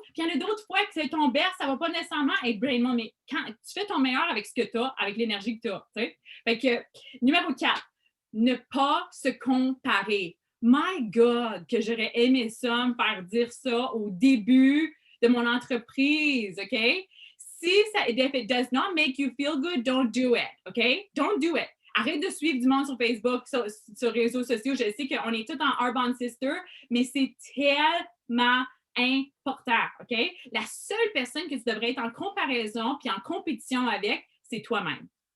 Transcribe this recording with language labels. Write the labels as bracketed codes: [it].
[fr] Puis il y en a d'autres fois que ton best, ça va pas nécessairement être plein de monde. Mais quand tu fais ton meilleur avec ce que tu as, avec l'énergie que tu as. T'sais? Fait que, numéro 4, ne pas se comparer. [en] My God, [fr] que j'aurais aimé ça, me faire dire ça au début de mon entreprise, OK? [en] If it does not make you feel good, don't do it, OK? Don't do it. [fr] Arrête de suivre du monde sur Facebook, sur les réseaux sociaux. Je sais qu'on est tous en Arbonne Sister, mais c'est tellement important, OK? La seule personne que tu devrais être en comparaison puis en compétition avec, c'est toi-même.